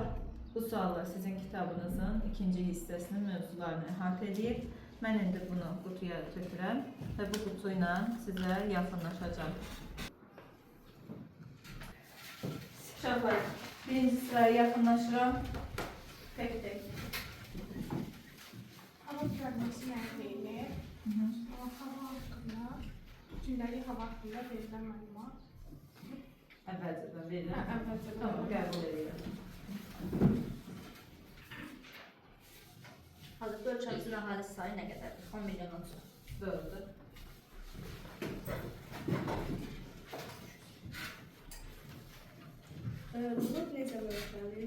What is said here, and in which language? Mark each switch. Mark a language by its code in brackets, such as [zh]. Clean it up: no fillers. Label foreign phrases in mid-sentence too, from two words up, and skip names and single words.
[az] Bu suallar sizin kitabınızın ikinci hissəsinin mövzularını əhatə edir. Mən indi bunu qutuya tökürəm və bu qutu ilə sizə yaxınlaşacağım. Uşaqlar, birinci sıraya yaxınlaşıram. Tek-tek. [tr] Hava kütlesi neredeydi? [az] Hava hakkında, gündəlik hava hakkında verilən məlumat. Əvvəlcədən verilən. Əvvəlcədən. Tamam, qəbul edirəm. Hazırda ölkəmizin əhalisi sayı nə qədərdir? 10 milyondan çox. Doğrudur. Bulut necə ölçəlir?